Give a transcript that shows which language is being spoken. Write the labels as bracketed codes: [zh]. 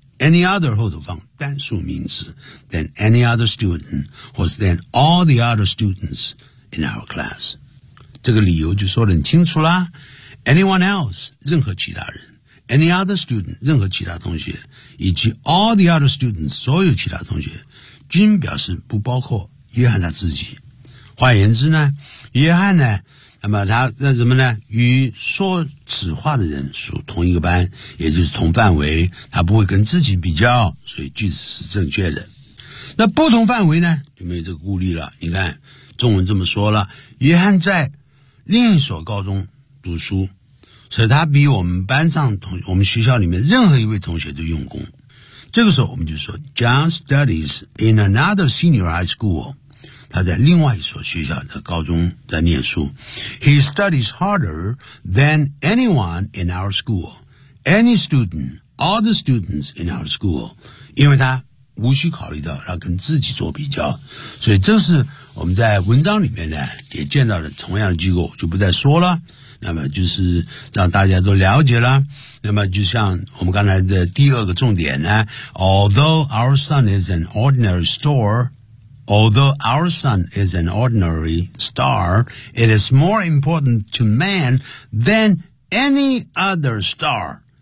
[en] Any other [zh] 后头放单数名词 [en] than any other student was than all the other students in our class. [zh] 这个理由就说得很清楚啦。 [en] Anyone else, [zh] 任何其他人 [en] any other student, [zh] 任何其他同学以及 [en] all the other students, [zh] 所有其他同学均表示不包括约翰他自己。换言之呢约翰呢那么他那什么呢与说此话的人属同一个班也就是同范围他不会跟自己比较所以句子是正确的。那不同范围呢就没有这个顾虑了你看中文这么说了约翰在另一所高中读书所以他比我们班上同我们学校里面任何一位同学都用功。这个时候我们就说 [en] John studies in another senior high school. [zh] 他在另外一所学校的高中在念书。 [en] He studies harder than anyone in our school. Any student, all the students in our school. [zh] 因为他无需考虑到要跟自己做比较。所以这是我们在文章里面呢也见到了同样的机构就不再说了。那么就是让大家都了解了。那么就像我们刚才的第二个重点呢， [en] Although our sun is an ordinary star, it is more important to man than any other star.